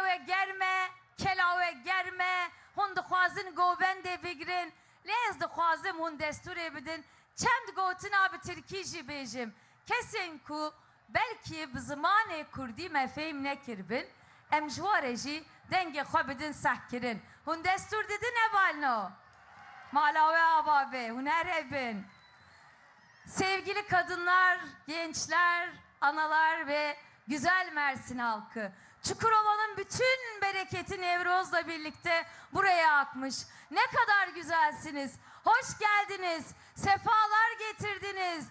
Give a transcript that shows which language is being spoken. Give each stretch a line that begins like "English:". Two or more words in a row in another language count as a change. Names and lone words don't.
Kurdish: ve germe kela ve germe hûn dixwazin govendê bigirin lê ez dixwazim hûn desturê bidin çend gotina bi tirkî jî bêjim kesên ku belkî bi zimanê kurdî me fêm nekiribin em ji warê jî dengê xwe bidin sehkirin hûn destur didin hevalno mala ve avabe hûn her hebin.
Turkish: Sevgili kadınlar, gençler, analar ve güzel Mersin halkı. Çukurova'nın bütün bereketi Nevroz'la birlikte buraya akmış. Ne kadar güzelsiniz. Hoş geldiniz. Sefalar getirdiniz.